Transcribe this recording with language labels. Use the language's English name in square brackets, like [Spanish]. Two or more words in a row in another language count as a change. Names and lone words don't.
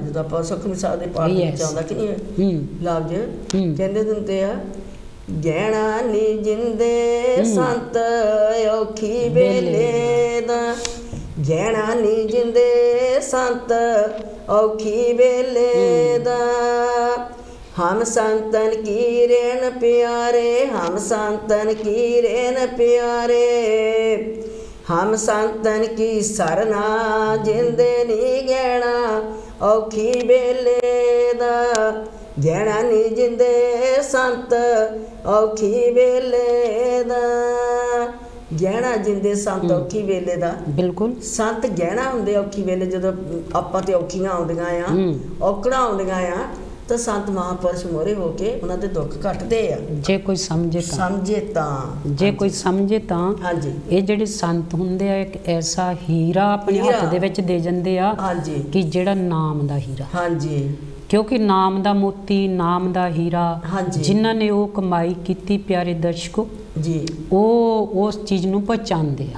[Punjabi] ਜਦੋਂ ਆਪਾਂ ਸੁਖਮਨੀ ਸਾਹਿਬ ਦੇ ਪਾਠ ਵਿੱਚ ਆਉਂਦਾ ਕਿ ਨਹੀਂ ਲਫ਼ਜ਼ ਕਹਿੰਦੇ ਹੁੰਦੇ ਆ, ਗਹਿਣਾ ਨੀ ਜਿੰਦੇ ਸੰਤ ਔਖੀ ਵੇਲੇ ਦਾ, ਗਹਿਣਾ ਨੀ ਜਿੰਦੇ ਸੰਤ ਔਖੀ ਵੇਲੇ ਦਾ। ਹਮ ਸੰਤਨ ਕੀ ਰੇਨ ਪਿਆਰੇ, ਹਮ ਸੰਤਨ ਕੀ ਰੇਨ ਪਿਆਰੇ, ਹਮ ਸੰਤਨ ਕੀ ਸਰਨਾ ਜਿੰਦੇ ਨੀ ਗਹਿਣਾ ਔਖੀ ਵੇਲੇ ਦਾ, ਗਹਿਣਾ ਨੀ ਜਿੰਦੇ ਸੰਤ ਔਖੀ ਵੇਲੇ ਦਾ। ਗਹਿਣਾ ਜਿੰਦੇ ਸੰਤ ਔਖੀ ਵੇਲੇ ਦਾ। बिल्कुल, ਸੰਤ ਗਹਿਣਾ ਹੁੰਦੇ ਔਖੀ ਵੇਲੇ ਜਦੋਂ ਆਪਾਂ ਤੇ ਔਖੀਆਂ ਆਉਂਦੀਆਂ ਆ, ਔਕੜਾਂ ਆਉਂਦੀਆਂ ਆ ਤਾਂ ਸੰਤ ਮਹਾਂਪੁਰਸ਼ ਮੋਰੇ ਹੋ ਕੇ ਉਹਨਾਂ ਦੇ ਦੁੱਖ ਕੱਟਦੇ ਆ। ਜੇ ਕੋਈ ਸਮਝੇ ਤਾਂ ਹਾਂਜੀ, ਇਹ ਜਿਹੜੇ ਸੰਤ ਹੁੰਦੇ ਆ ਇੱਕ ਐਸਾ ਹੀਰਾ ਆਪਣੇ ਹੱਥ ਦੇ ਵਿੱਚ ਦੇ ਜਾਂਦੇ ਆ ਕਿ ਜਿਹੜਾ ਨਾਮ ਦਾ ਹੀਰਾ। ਹਾਂਜੀ, ਕਿਉਂਕਿ ਨਾਮ ਦਾ ਮੋਤੀ, ਨਾਮ ਦਾ ਹੀਰਾ, ਜਿਨ੍ਹਾਂ ਨੇ ਉਹ ਕਮਾਈ ਕੀਤੀ ਪਿਆਰੇ ਦਰਸ਼ਕੋ ਜੀ, ਉਹ ਉਸ ਚੀਜ਼ ਨੂੰ ਪਛਾਣਦੇ ਆ।